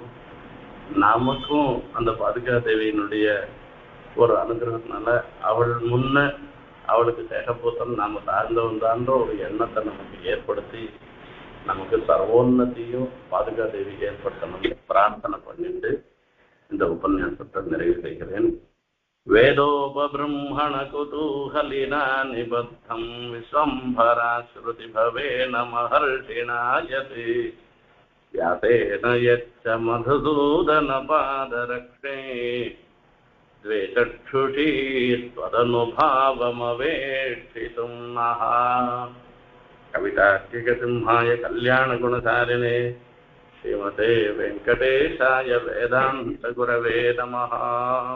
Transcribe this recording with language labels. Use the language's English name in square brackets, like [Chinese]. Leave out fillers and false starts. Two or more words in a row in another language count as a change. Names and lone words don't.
[Tamil] நமக்கும் அந்த பாதுகாதேவியினுடைய ஒரு அனுகிரகத்தினால அவள் முன்ன அவளுக்கு சேகப்பூத்தம் நாம சார்ந்தவன் தான்ற ஒரு எண்ணத்தை நமக்கு ஏற்படுத்தி நமக்கு சர்வோன்னதியும் பாதுகாதேவி ஏற்படுத்தணும்னு பிரார்த்தனை பண்ணிட்டு இந்த உபன்யாசத்தை நிறைவு செய்கிறேன். [Sanskrit] वेदोपबृंहण कुतूहलिना निबद्धम् विश्वम्भरा श्रुति भवेन महर्षिणायदि व्यासेन यच्च मधुसूदन पादरक्षे द्वे चक्षुषी त्वदनुभावमवेक्षितुं नः। कवितार्किकसिंहाय कल्याणगुणसारिणे श्रीमते वेङ्कटेशाय वेदान्तगुरवे नमः।